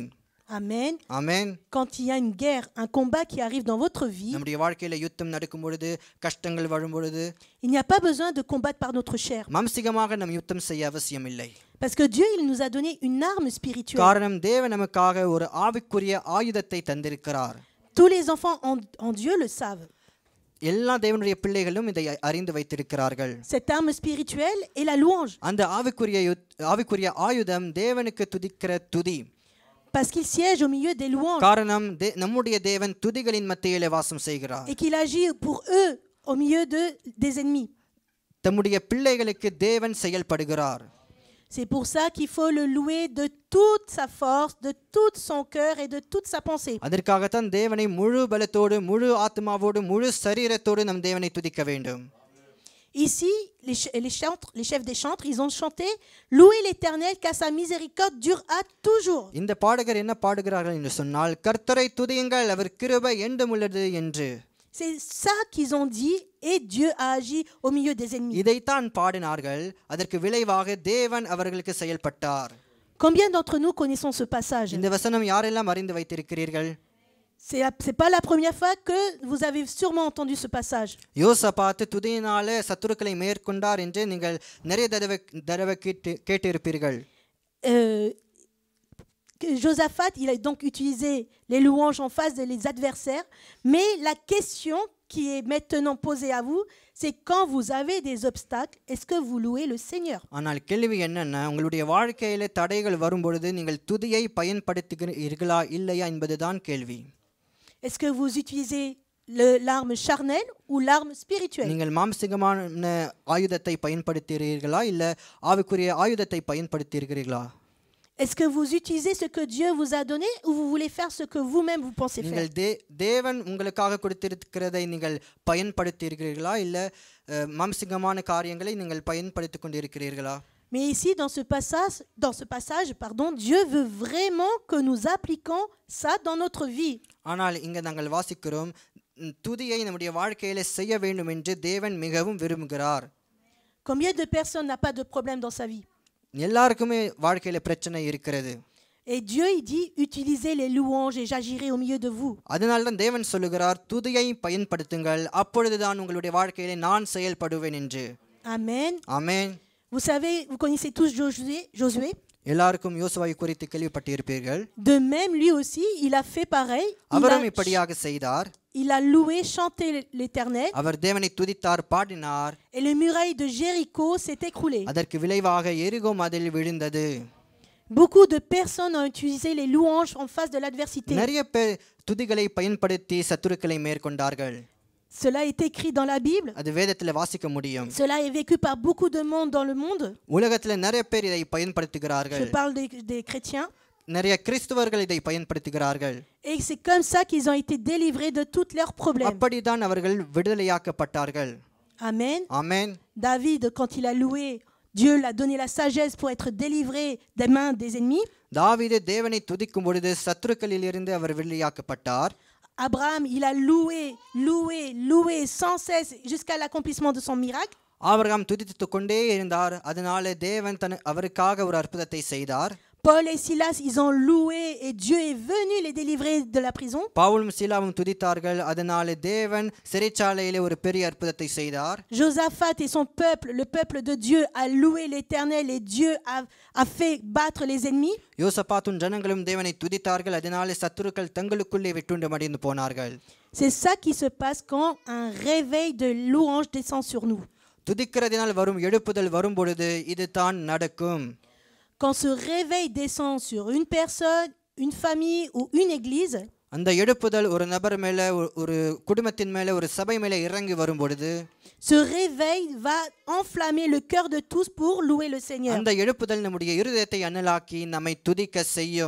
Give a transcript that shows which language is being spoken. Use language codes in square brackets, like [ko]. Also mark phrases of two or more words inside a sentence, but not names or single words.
[fr] Amen. [ta] ஆமென். [fr] Quand il y a une guerre, un combat qui arrive dans votre vie, [ta] நம்முடைய வாழ்க்கையில யுத்தம் நடக்கும் பொழுது, கஷ்டங்கள் வரும் பொழுது, [fr] il n'y a pas besoin de combattre par notre chair. [ta] மாம்சிகமாக நாம் யுத்தம் செய்ய அவசியம் இல்லை. [fr] Parce que Dieu, il nous a donné une arme spirituelle. [ta] காரணம் தேவன் நமக்காக ஒரு ஆவிக்குரிய ஆயுதத்தை தந்திருக்கிறார். [fr] Tous les enfants en Dieu le savent. [ta] எல்லா தேவனுடைய பிள்ளைகளும் இதை அறிந்து வைத்திருக்கிறார்கள். [fr] Cette arme spirituelle est la louange. [ta] அந்த ஆவிக்குரிய ஆயுதம் தேவனுக்கு துதிக்கிற துதி. [fr] Parce qu'il siège au milieu des louanges. [ta] காரணம் நம்முடைய தேவன் துதிகளின் மத்தியிலே வாசம் செய்கிறார். [fr] Et qu'il agit pour eux au milieu des ennemis. [ta] தம்முடைய பிள்ளைகளுக்கு தேவன் செயல்படுகிறார். [fr] C'est pour ça qu'il faut le louer de toute sa force, de tout son cœur et de toute sa pensée. [ta] அதற்காகத்தான் தேவனை முழு பலத்தோடு, முழு ஆத்மாவோடு, முழு சரீரத்தோடு நம் தேவனை துதிக்க வேண்டும். [fr] Ici, les chefs des chantres, ils ont chanté « Louez l'Éternel, car sa miséricorde dure à toujours ». [ta] இந்த பாடகர் என்ன பாடுகிறார்கள் என்று சொன்னால், கர்த்தரை துதியுங்கள், அவர் கிருபை என்றுமுள்ளது என்று. [fr] C'est ça qu'ils ont dit et Dieu a agi au milieu des ennemis. [ta] இதைத்தான் பாடினார்கள். அதற்கு விளைவாக தேவன் அவர்களுக்கு செயல்பட்டார். [fr] Combien d'entre nous connaissons ce passage? [ta] இந்த வசனம் யாரெல்லாம் அறிந்து வைத்திருக்கிறீர்கள்? [fr] C'est pas la première fois que vous avez sûrement entendu ce passage. [ta] யோசபாத் துதியினாலே சத்துருக்களை மேற்கொண்டார் என்று நீங்கள் நிறைய தடவை கேட்டிருப்பீர்கள். [fr] Josaphat, il a donc utilisé les louanges en face des adversaires, mais la question qui est maintenant posée à vous, c'est quand vous avez des obstacles, est-ce que vous louez le Seigneur? [ta] ஆனால் கேள்வி என்னன்னா, உங்களுடைய வாழ்க்கையில தடைகள் வரும்பொழுது நீங்கள் துதியை பயன்படுத்துகிறீர்களா இல்லையா என்பதுதான் கேள்வி. [fr] Est-ce que vous utilisez l'arme charnelle ou l'arme spirituelle? [ta] நீங்கள் மாம்சிகமான ஆயுதத்தை பயன்படுத்துகிறீர்களா இல்ல ஆவிக்குரிய ஆயுதத்தை பயன்படுத்துகிறீர்களா? [fr] Est-ce que vous utilisez ce que Dieu vous a donné ou vous voulez faire ce que vous-même vous pensez faire? [ta] நீங்கள் தேவன் உங்களுக்காக கொடுத்திருக்கிறதை நீங்கள் பயன்படுத்துகிறீர்களா இல்ல மாம்சிகமான காரியங்களை நீங்கள் பயன்படுத்திக் கொண்டிருக்கிறீர்களா? [fr] Mais ici, dans ce passage, Dieu veut vraiment que nous appliquions ça dans notre vie. [ta] ஆனால் இங்க நாங்கள் வாசிக்கிறோம், துதியை நம்முடைய வாழ்க்கையில செய்ய வேண்டும் என்று தேவன் மிகவும் விரும்புகிறார். [fr] Combien de personnes n'ont pas de problème dans sa vie? [ta] எல்லாருக்குமே வாழ்க்கையில பிரச்சனை இருக்கிறது. [fr] Et Dieu, il dit, utilisez les louanges et j'agirai au milieu de vous. [ta] அதனால தான் தேவன் சொல்லுகிறார், துதியை பயன்படுத்துங்கள், அப்பொழுதுதான் உங்களுடைய வாழ்க்கையில நான் செயல்படுவேன் என்று. [fr] Amen. [ta] ஆமென். [fr] Vous savez, vous connaissez tous Josué. [ta] எல்லாருக்கும் யோசுவாவை குறித்து கேள்விப்பட்டிருப்பீர்கள். [fr] De même, lui aussi, il a fait pareil. [ta] அவரும் இப்படியாக செய்தார். [fr] Il a loué, chanté l'Éternel. [ta] அவர் தேவனை துதித்தார், பாடினார். [fr] Et les murailles de Jéricho s'est écroulées. [ta] அதற்கு விளைவாக எரிகோ மதில் விழுந்தது. [fr] Beaucoup de personnes ont utilisé les louanges en face de l'adversité. [ta] நிறைய பேர் துதிகளை பயன்படுத்தி சத்துருக்களை மேற்கொண்டார்கள். [fr] Cela est écrit dans la Bible. [ta] அது வேதத்துல வாசிக்க முடியும். [fr] Cela est vécu par beaucoup de monde dans le monde. [ta] உலகத்துல நிறைய பேர் இதை பயன்படுத்துகிறார்கள். [fr] Je parle des chrétiens. [ta] நிறைய கிறிஸ்தவர்கள் இதை பயன்படுத்துகிறார்கள். [fr] Et c'est comme ça qu'ils ont été délivrés de tous leurs problèmes. [ta] அப்படிதான் அவர்கள் விடுதலையாக்கப்பட்டார்கள். [fr] Amen. [ta] ஆமென். [fr] David, quand il a loué, Dieu l'a donné la sagesse pour être délivré des mains des ennemis. [ta] தாவீது தேவனை துதிக்கும் பொழுது சத்துருக்களிலிருந்து அவர் விடுதலையாக்கப்பட்டார். [fr] Abraham, il a loué sans cesse jusqu'à l'accomplissement de son miracle. [ta] ஆபிரகாம் துதித்துக் கொண்டே இருந்தார். அதனால தேவன் அவருக்காக ஒரு அற்புதத்தை செய்தார். [fr] Paul et Silas, ils ont loué et Dieu est venu les délivrer de la prison. [ta] பவுலும் சீலாவும் துதித்தார்கள். அதனால தேவன் சிறைச்சாலையிலே ஒரு பெரிய அற்புதத்தை செய்தார். [fr] Josaphat et son peuple, le peuple de Dieu, a loué l'Éternel et Dieu a fait battre les ennemis. [ta] யோசபாத்தும் ஜனங்களும் தேவனை துதித்தார்கள். அதனால சத்துருக்கள் தங்களுக்குள்ளே விட்டுண்டு மடிந்து போனார்கள். [fr] C'est ça qui se passe quand un réveil de louange descend sur nous. [ta] துதிக்கிறதினால் வரும் எழுப்புதல் வரும் பொழுது இது தான் நடக்கும். [fr] Quand ce réveil descend sur une personne, une famille ou une église, [ta] அந்த எழுப்புதல் ஒரு நபர் மேலே, ஒரு குடும்பத்தின் மேலே, ஒரு சபை மேலே இறங்கி வரும் பொழுது [fr] ce réveil va enflammer le cœur de tous pour louer le Seigneur. [ta] அந்த எழுப்புதல் நம்முடைய இருதயத்தை அனலாக்கி நம்மை துதிக்க செய்யும்.